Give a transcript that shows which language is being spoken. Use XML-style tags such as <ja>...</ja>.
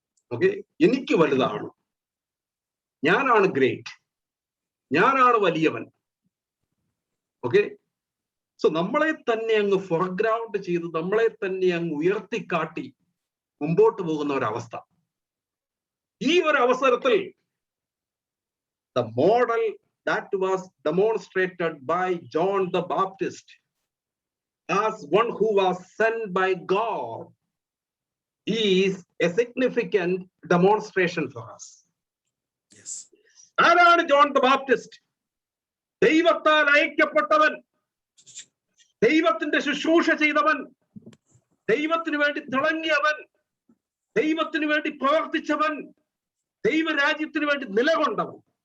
<ml>Okay, എനിക്ക് വലുതാണ്, ഞാനാണ് ഗ്രേറ്റ്, ഞാനാണ് വലിയവൻ. ഓക്കെ, സോ നമ്മളെ തന്നെ അങ്ങ് ഫോർഗ്രൗണ്ട് ചെയ്ത് നമ്മളെ തന്നെ അങ്ങ് ഉയർത്തിക്കാട്ടി മുമ്പോട്ട് പോകുന്ന ഒരവസ്ഥ. ഈ ഒരു അവസരത്തിൽ</ml> <en>the model that was demonstrated by John the Baptist as one who was sent by God is a significant demonstration for us. Yes.</en> <ml>ആരാണ് ജോൺ ദ ബാപ്റ്റിസ്റ്റ്? ദൈവത്താൽ അയക്കപ്പെട്ടവൻ, ദൈവത്തിന്റെ ശുശ്രൂഷ ചെയ്തവൻ, ദൈവത്തിന് വേണ്ടി തിളങ്ങിയവൻ, ദൈവത്തിന് വേണ്ടി പ്രവർത്തിച്ചവൻ, ദൈവരാജ്യത്തിന് വേണ്ടി നിലകൊണ്ടവൻ.</ml>